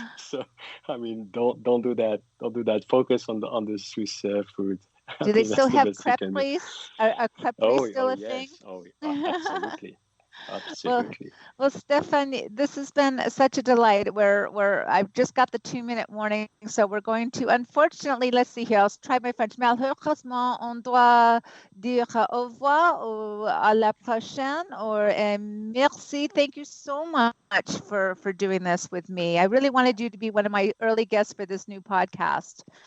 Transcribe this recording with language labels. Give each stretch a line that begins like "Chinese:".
English: So, I mean, don't do that. Don't do that. Focus on the Swiss food. Do they still have crepe place? Are crepe place still a thing? Oh, absolutely. Absolutely. Well, Stephane, this has been such a delight. I've just got the 2-minute warning, so we're going to, unfortunately, let's see here. I'll try my French.
French: Malheureusement, on doit dire au revoir ou à la prochaine, or merci.
English: Thank you so much for doing this with me. I really wanted you to be one of my early guests for this new podcast.